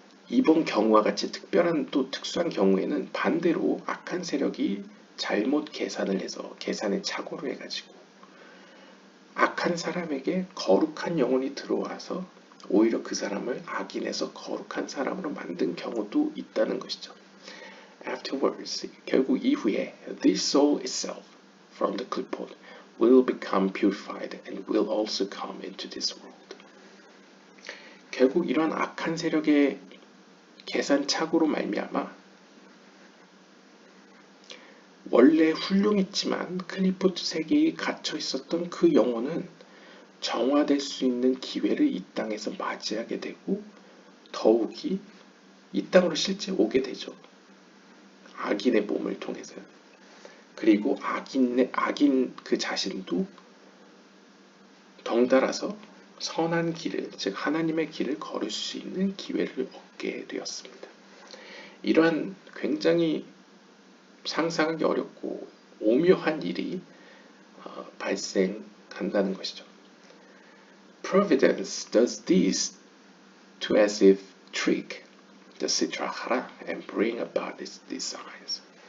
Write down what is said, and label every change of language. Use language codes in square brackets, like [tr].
[ko] 이번 경우와 같이 특별한 또 특수한 경우에는 반대로 악한 세력이 잘못 계산을 해서 계산의 착오로 해가지고 악한 사람에게 거룩한 영혼이 들어와서 오히려 그 사람을 악인에서 거룩한 사람으로 만든 경우도 있다는 것이죠. [en] Afterwards, [ko] 결국 이후에 [en] this soul itself from the clipboard will become purified and will also come into this world. [ko] 결국 이러한 악한 세력의 계산착오로 말미암아 원래 훌륭했지만 클리포트 세계에 갇혀 있었던 그 영혼은 정화될 수 있는 기회를 이 땅에서 맞이하게 되고 더욱이 이 땅으로 실제 오게 되죠. 악인의 몸을 통해서. 그리고 악인 그 자신도 덩달아서 선한 길을, 즉 하나님의 길을 걸을 수 있는 기회를 얻게 되었습니다. 이러한 굉장히 상상하기 어렵고 오묘한 일이 발생한다는 것이죠. [en] Providence does this to as if trick the Sitra Hara and bring about its designs.